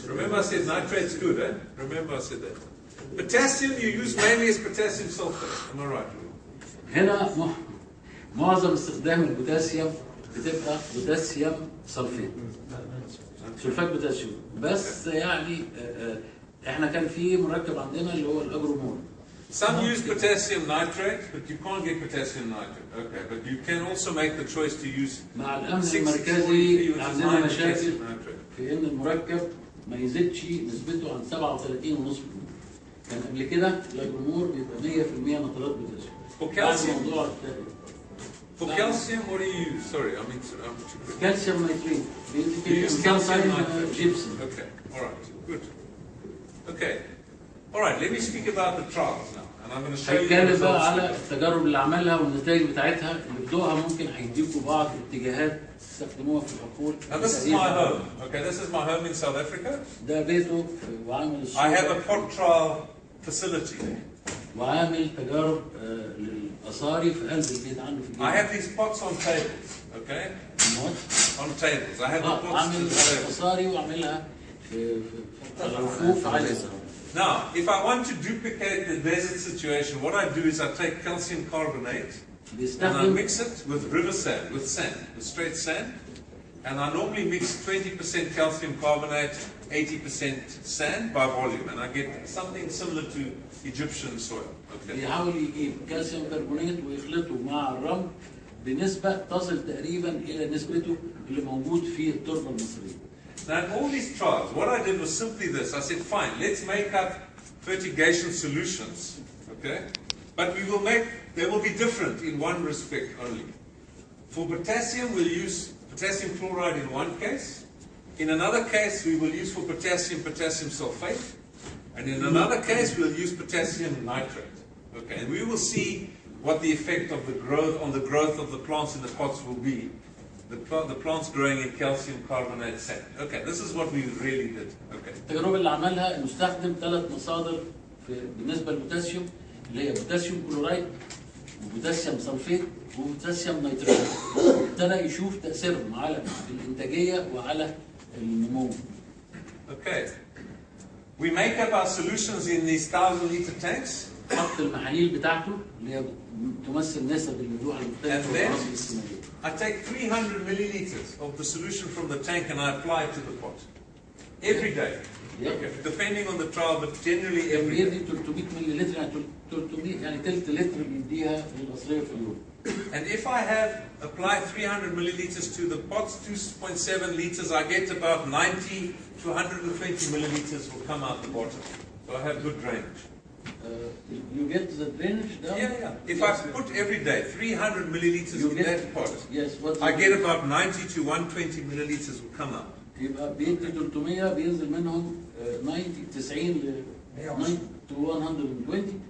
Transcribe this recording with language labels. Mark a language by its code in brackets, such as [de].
[en] Remember I said nitrate's good, eh? Remember I said that. Potassium you use mainly as potassium sulfate. Am I right? [ar] هنا معظم استخدام البوتاسيوم بتبقى بوتاسيوم سلفيت. سلفات بوتاسيوم، بس يعني احنا كان في مركب عندنا اللي هو الاجرومول. [en] Some use potassium nitrate, but you can't get potassium nitrate. Okay, but you can also make the choice to use [ar] مع الامن المركزي عندنا مشاكل في ان المركب ما يزيدش نسبته عن 37.5%. كان قبل كده الاجرومول بيبقى 100% نترات بوتاسيوم. [en] For calcium, what do you use? Sorry, I mean, calcium nitrate. You use calcium nitrate. Gypsum. Okay, all right, good. Okay, all right. Let me speak about the trials now, and I'm going to show you. [ar] هنتكلم بقى على التجارب اللي عملها والنتائج بتاعتها اللي بدوها ممكن هيديكوا بعض اتجاهات تستخدموها في الحقول. [en] Now this is my home. Okay, this is my home in South Africa. [ar] ده بيته وعامل [en] I have a pot trial facility there. [ar] وعامل تجارب للأصاري في قلب البيت عنده في البيت. [en] I have these pots on tables, okay? On tables. I have the pots on [ar] عامل [en] tables. [ar] أصاري وعاملها في الرفوف عالية. [en] Now, if I want to duplicate the desert situation, what I do is I take calcium carbonate and I mix it with river sand, with straight sand. And I normally mix 20% calcium carbonate, 80% sand by volume, and I get something similar to Egyptian soil. Okay. [ar] بيحاول يجيب كالسيوم كربونات ويخلطه مع الرمل بنسبة تصل تقريبا إلى نسبته اللي موجود في التربة المصرية. [en] Now, in all these trials, what I did was simply this. I said, fine, let's make up fertigation solutions, okay? But they will be different in one respect only. For potassium, we'll use potassium chloride in one case. In another case, we will use for potassium sulfate. And in another case, we'll use potassium nitrate. Okay, and we will see what the effect of the growth of the plants in the pots will be. The plants growing in calcium carbonate sand. Okay, this is what we really did. Okay. [ar] التجربة اللي عملها انه استخدم 3 مصادر بالنسبة للبوتاسيوم اللي هي بوتاسيوم كلورايد وبوتاسيوم سلفيت وبوتاسيوم نيترات. ابتدى يشوف تأثيرهم على الإنتاجية وعلى النمو. [en] Okay. We make up our solutions in these 1,000-liter tanks. [ar] حط المحاليل بتاعته اللي هي تمثل نسب الملوحة المختلفة والعناصر السماوية. [en] I take 300 milliliters of the solution from the tank and I apply it to the pot. Every day. Okay. Depending on the trial, but generally every day. [ar] بيدي 300 مللي لتر يعني 300 يعني ثلث لتر بيديها للقصرية في اليوم. [en] And if I have applied 300 milliliters to the pots, 2.7 liters, I get about 90 to 120 milliliters will come out the bottom. So I have good drainage. You get the drainage down? Yeah. If I put every day 300 milliliters in that pot, yes, I get about 90 to 120 milliliters will come out. [ar] يبقى بيدي 300 بينزل منهم 90 [en] to [ar] 120.